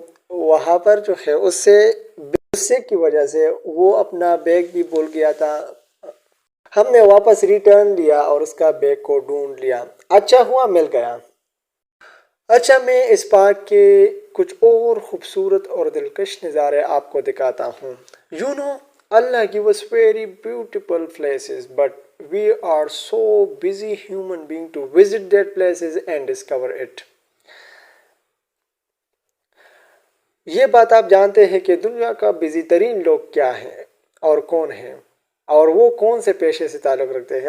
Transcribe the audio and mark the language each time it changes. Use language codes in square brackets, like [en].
[ur] وہاں پر جو ہے اس سے غصے کی وجہ سے وہ اپنا بیگ بھی بھول گیا تھا. ہم نے واپس ریٹرن لیا اور اس کا بیگ کو ڈھونڈ لیا. اچھا ہوا مل گیا. اچھا میں اس پارک کے کچھ اور خوبصورت اور دلکش نظارے آپ کو دکھاتا ہوں. [en] You know اللہ give us very beautiful places but we are so busy human being to visit that places and discover it. [ur] یہ بات آپ جانتے ہیں کہ دنیا کا بزی ترین لوگ کیا ہیں اور کون ہیں اور وہ کون سے پیشے سے تعلق رکھتے ہیں.